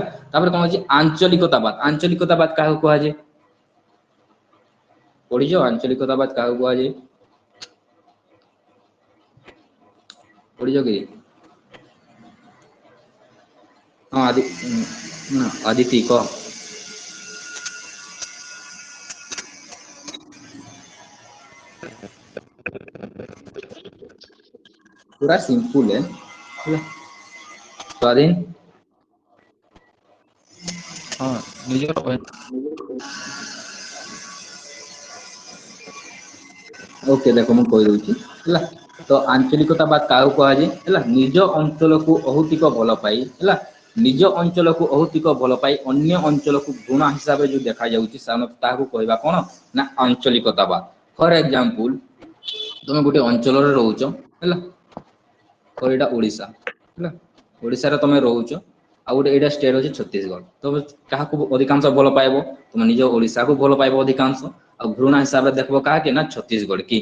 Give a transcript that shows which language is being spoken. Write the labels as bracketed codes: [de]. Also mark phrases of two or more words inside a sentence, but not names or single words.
[or] ତାପରେ କଣ ଅଛି ଆଞ୍ଚଳିକତାବାଦ, ଆଞ୍ଚଳିକତାବାଦ କାହାକୁ କୁହାଯାଏ ପଢିଛ, ଆଞ୍ଚଳିକତାବାଦ କାହାକୁ କୁହାଯାଏ ପଢିଛ କି? ହଁ ଆଦିତି କହ। [hi] पूरा सिंपल है स्वाधीन [or] ହଁ ନିଜର [hi] ओके देखो [or] ମୁଁ କହିଦଉଛି ହେଲା। ତ ଆଞ୍ଚଳିକତା ବା କାହାକୁ କୁହାଯାଏ ହେଲା, ନିଜ ଅଞ୍ଚଳକୁ ଅହୌତିକ ଭଲ ପାଇ ହେଲା, ନିଜ ଅଞ୍ଚଳକୁ ଅହୌତିକ ଭଲ ପାଇ ଅନ୍ୟ ଅଞ୍ଚଳକୁ ଘୃଣା ହିସାବରେ ଯୋଉ ଦେଖାଯାଉଛି ତାହାକୁ କହିବା କଣ ନା ଆଞ୍ଚଳିକତାବାଦ। [en] for example [or] ତମେ ଗୋଟେ ଅଞ୍ଚଳରେ ରହୁଛ ହେଲା, ଏଇଟା ଓଡିଶା ହେଲା, ଓଡିଶାରେ ତମେ ରହୁଛ, ଆଉ ଗୋଟେ ଏଇଟା ଷ୍ଟେଟ ଅଛି ଛତିଶଗଡ, ତମେ କାହାକୁ ଅଧିକାଂଶ ଭଲ ପାଇବ, ତମେ ନିଜ ଓଡିଶାକୁ ଭଲ ପାଇବ ଅଧିକାଂଶ, ଆଉ ଘୃଣା ହିସାବରେ ଦେଖିବ କାହାକି ନା ଛତିଶଗଡ କି।